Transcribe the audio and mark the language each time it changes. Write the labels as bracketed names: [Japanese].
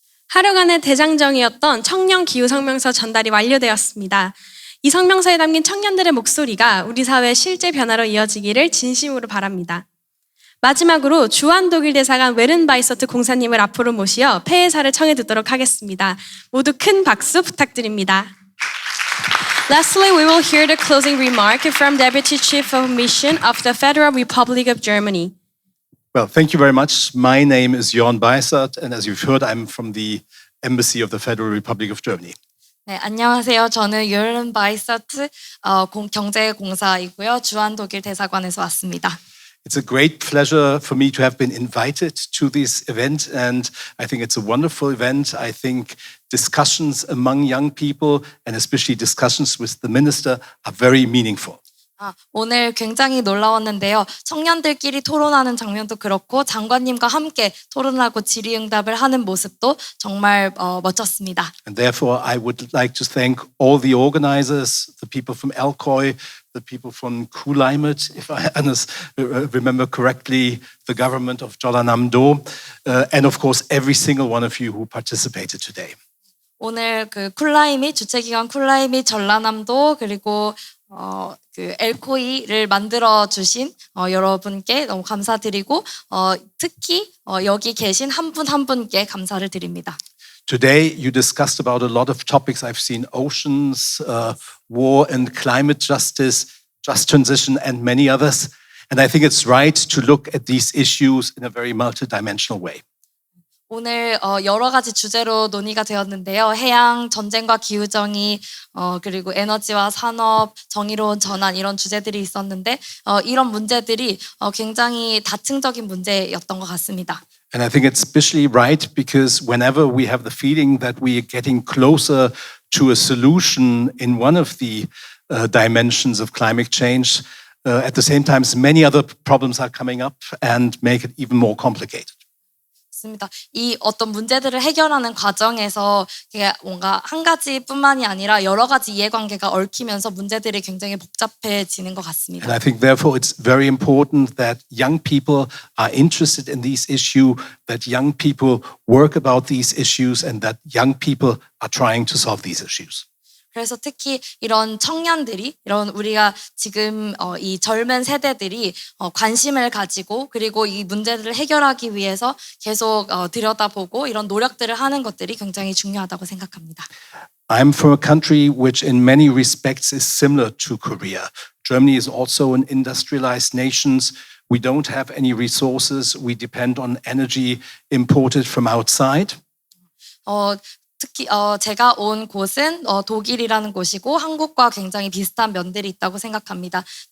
[Korean] 하루간의 대장정이었던 청년 기후 성명서 전달이 완료되었습니다. 이 성명서에 담긴 청년들의 목소리가 우리 사회의 실제 변화로 이어지기를 진심으로 바랍니다. 마지막으로 주한 독일 대사관 웨른바이서트 공사님을 앞으로 모시어 폐회사를 청해 듣도록 하겠습니다. 모두 큰 박수 부탁드립니다. [English] Lastly, we will hear the closing remark from Deputy Chief of Mission of the Federal Republic of Germany. Well, thank you very much. My name is Jörn Beissert, and as you've heard, I'm from the Embassy of the Federal Republic of Germany. [Korean] 네, 안녕하세요. 저는 요른 바이서트 경제공사이고요. 주한 독일 대사관에서 왔습니다. [English] It's a great pleasure for me to have been invited to this event, and I think it's a wonderful event. I think discussions among young people, and especially discussions with the minister, are very meaningful. [Korean] 오늘 굉장히 놀라웠는데요. 청년들끼리 토론하는 장면도 그렇고 장관님과 함께 토론하고 질의응답을 하는 모습도 정말 멋졌습니다. [English] And therefore, I would like to thank all the organizers, the people from Alcoy, the people from Coolclimate, if I remember correctly, the government of Jeollanam-do, and of course, every single one of you who participated today. [Korean] 오늘 그 쿨라이밋 주최기관 쿨라이밋 전라남도 그리고 그 엘코이를 만들어 주신 여러분께 너무 감사드리고 특히 여기 계신 한 분 한 분께 감사를 드립니다. [English] Today you discussed about a lot of topics. I've seen oceans, war and climate justice, just transition and many others. And I think it's right to look at these issues in a very multidimensional way. [Korean] 오늘 여러 가지 주제로 논의가 되었는데요. 해양, 전쟁과 기후정의, 그리고 에너지와 산업, 정의로운 전환 이런 주제들이 있었는데 이런 문제들이 굉장히 다층적인 문제였던 것 같습니다. [English] And I think it's especially right because whenever we have the feeling that we are getting closer to a solution in one of the dimensions of climate change, at the same time many other problems are coming up and make it even more complicated. [Korean] 맞습니다. 이 어떤 문제들을 해결하는 과정에서 이게 뭔가 한 가지뿐만이 아니라 여러 가지 이해관계가 얽히면서 문제들이 굉장히 복잡해지는 것 [English] And [Korean] 같습니다. [English] I think, therefore, it's very important that young people are interested in these issues, that young people work about these issues, and that young people are trying to solve these issues. [Korean] 그래서 특히 이런 청년들이 이런 우리가 지금 이 젊은 세대들이 관심을 가지고 그리고 이 문제들을 해결하기 위해서 계속 들여다보고 이런 노력들을 하는 것들이 굉장히 중요하다고 생각합니다. [English] I'm from a country which in many respects is similar to Korea. Germany is also an industrialized nation. We don't have any resources. We depend on energy imported from outside. [Korean] 특히 제가 온 곳은 독일이라는 곳이고 한국과 굉장히 비슷한 면들이 있다고 생각합니다.